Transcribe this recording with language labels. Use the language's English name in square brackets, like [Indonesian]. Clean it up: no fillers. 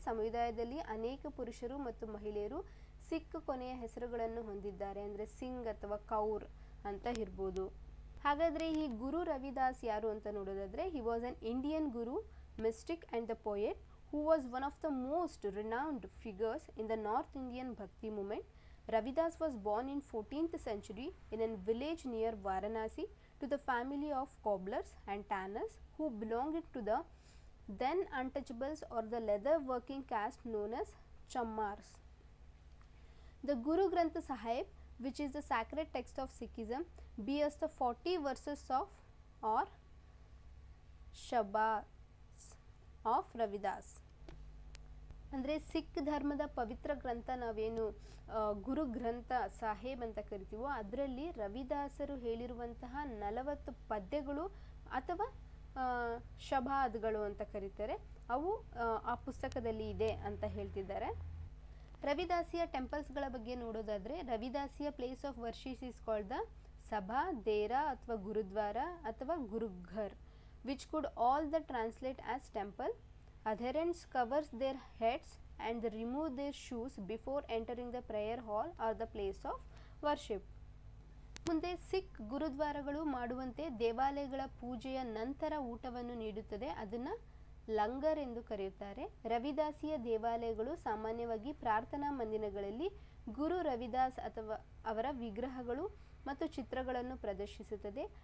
[Kannada] ಸಮುದಾಯದಲ್ಲಿ ಅನೇಕ ಪುರುಷರು ಮತ್ತು ಮಹಿಳೆಯರು ಸಿಖ್ ಕೊನೆಯ ಹೆಸರುಗಳನ್ನು ಹೊಂದಿದ್ದಾರೆ. ಅಂದರೆ ಸಿಂಗ್ ಅಥವಾ ಕೌರ್ ಅಂತ ಇರ್ಬೋದು. ಹಾಗಾದರೆ ಈ ಗುರು ರವಿದಾಸ್ ಯಾರು ಅಂತ ನೋಡೋದಾದರೆ, [English] He was an Indian guru, mystic and the poet who was one of the most renowned figures in the North Indian Bhakti movement. Ravidas was born in 14th century in a village near Varanasi to the family of cobblers and tanners who belonged to the then untouchables or the leather working caste known as Chammars. The Guru Granth Sahib, which is the sacred text of Sikhism, bears the 40 verses of or Shabas of Ravidas. [Kannada] ಅಂದರೆ ಸಿಖ್ ಧರ್ಮದ ಪವಿತ್ರ ಗ್ರಂಥ ನಾವೇನು ಗುರು ಗ್ರಂಥ ಸಾಹೇಬ್ ಅಂತ ಕರಿತೀವೋ ಅದರಲ್ಲಿ ರವಿದಾಸರು ಹೇಳಿರುವಂತಹ 40 ಪದ್ಯಗಳು ಅಥವಾ ಶಬಾದ್ಗಳು ಅಂತ ಕರೀತಾರೆ, ಅವು ಆ ಪುಸ್ತಕದಲ್ಲಿ ಇದೆ ಅಂತ ಹೇಳ್ತಿದ್ದಾರೆ. ರವಿದಾಸಿಯ ಟೆಂಪಲ್ಸ್ಗಳ ಬಗ್ಗೆ ನೋಡೋದಾದರೆ, [English] Ravidassia place of worship is called the Sabha, Dera ಅಥವಾ ಗುರುದ್ವಾರ ಅಥವಾ Gurughar, which could all the translate as temple. Adherents covers their heads and they remove their shoes before entering the prayer hall or the place of worship. [Kannada] ಮುಂದೆ ಸಿಖ್ ಗುರುದ್ವಾರಗಳು ಮಾಡುವಂತೆ ದೇವಾಲಯಗಳ ಪೂಜೆಯ ನಂತರ ಊಟವನ್ನು ನೀಡುತ್ತದೆ. ಅದನ್ನು ಲಂಗರ್ ಎಂದು ಕರೆಯುತ್ತಾರೆ. ರವಿದಾಸಿಯ ದೇವಾಲಯಗಳು ಸಾಮಾನ್ಯವಾಗಿ ಪ್ರಾರ್ಥನಾ ಮಂದಿರಗಳಲ್ಲಿ ಗುರು ರವಿದಾಸ್ ಅಥವಾ ಅವರ ವಿಗ್ರಹಗಳು ಮತ್ತು ಚಿತ್ರಗಳನ್ನು ಪ್ರದರ್ಶಿಸುತ್ತದೆ.